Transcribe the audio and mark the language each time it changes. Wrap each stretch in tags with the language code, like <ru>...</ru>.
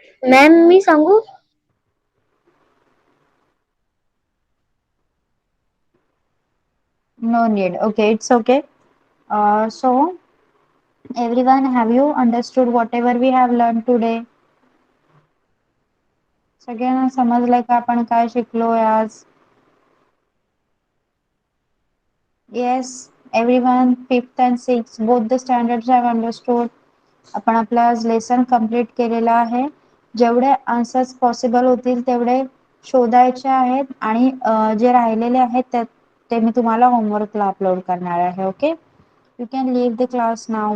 <mr>Ma'am मी सांगू?</mr> <en>No need. Okay, it's okay. So, everyone, have you understood whatever we have learned today?</en> <mr>सगळ्यांना समजलं का आपण काय शिकलोय आज? Yes,</mr> <en>everyone, fifth and sixth both the standards have understood.</en> <mr>आपण आपला आज लेसन कम्प्लीट केलेला आहे. जेवढे आन्सर्स पॉसिबल होतील तेवढे शोधायचे आहेत आणि जे राहिलेले आहेत ते मी तुम्हाला होमवर्कला अपलोड करणार आहे.</mr> <en>Okay, you can leave the class now.</en>